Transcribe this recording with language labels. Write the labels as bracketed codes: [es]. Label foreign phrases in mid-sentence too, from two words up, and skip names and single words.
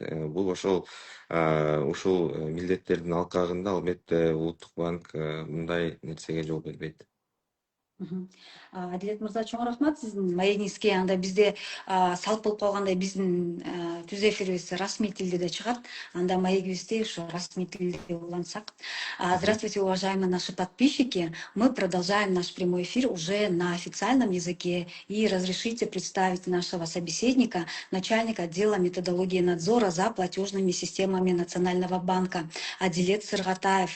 [ky] Бул ушул милдеттердин алкагында албетте Улуттук банк мындай нерсеге жол бербейт. Мгм. Адилет мырза, чоң рахмат сиздин маегиңизге. Анда бизде салт болуп калгандай биздин түз эфирибиз расмий тилде да чыгат. Анда маегибизди ушу расмий тилде улантсак. [ru] Здравствуйте, уважаемые наши подписчики. Мы продолжаем наш прямой эфир уже на официальном языке. И разрешите представить нашего собеседника, начальник отдела методологии надзора за платежными системами Национального банка Адилет Сыргатаев.